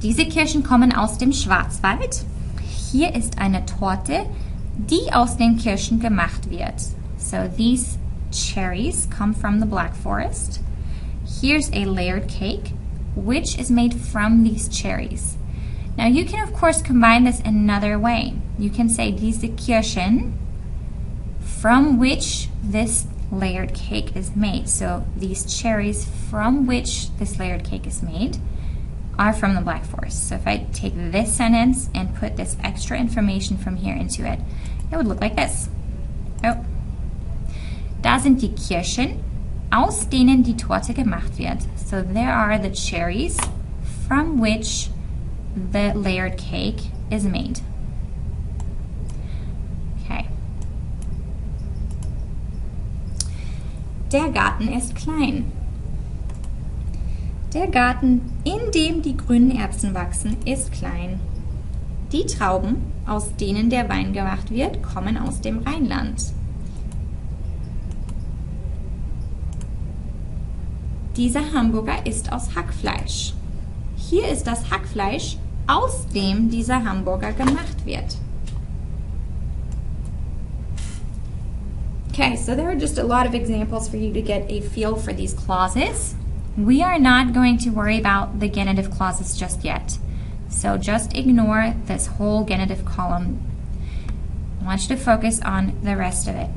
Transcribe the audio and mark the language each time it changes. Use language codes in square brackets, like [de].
[de] Diese Kirschen kommen aus dem Schwarzwald. Hier ist eine Torte, die aus den Kirschen gemacht wird. [en] So these cherries come from the Black Forest. Here's a layered cake, which is made from these cherries. Now you can of course combine this another way. You can say [de] diese Kirschen, [en] from which this layered cake is made. So these cherries from which this layered cake is made are from the Black Forest. So if I take this sentence and put this extra information from here into it, it would look like this. Oh. [de] Da sind die Kirschen, aus denen die Torte gemacht wird. [en] So there are the cherries from which the layered cake is made. Okay. [de] Der Garten ist klein. Der Garten, in dem die grünen Erbsen wachsen, ist klein. Die Trauben, aus denen der Wein gemacht wird, kommen aus dem Rheinland. Dieser Hamburger ist aus Hackfleisch. Hier ist das Hackfleisch, aus dem dieser Hamburger gemacht wird. [en] Okay, so there are just a lot of examples for you to get a feel for these clauses. We are not going to worry about the genitive clauses just yet. So just ignore this whole genitive column. I want you to focus on the rest of it.